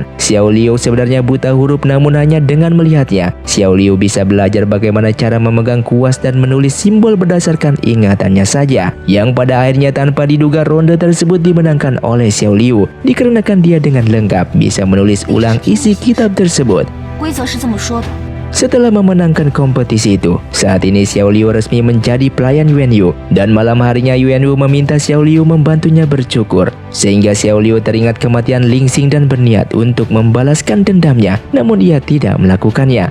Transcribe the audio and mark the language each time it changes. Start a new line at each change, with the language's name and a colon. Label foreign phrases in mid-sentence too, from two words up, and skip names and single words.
Indonesian: Xiao Liu sebenarnya buta huruf, namun hanya dengan melihatnya, Xiao Liu bisa belajar bagaimana cara memegang kuas dan menulis simbol berdasarkan ingatannya saja. Yang pada akhirnya tanpa diduga ronde tersebut dimenangkan oleh Xiao Liu dikarenakan dia dengan lengkap bisa menulis ulang isi kitab tersebut.
Chinese: 规则是这么说的。
Indonesian: Setelah memenangkan kompetisi itu, saat ini Xiao Liu resmi menjadi pelayan Yuan Yu, dan malam harinya Yuan Yu meminta Xiao Liu membantunya bercukur, sehingga Xiao Liu teringat kematian Ling Xing dan berniat untuk membalaskan dendamnya, namun ia tidak melakukannya.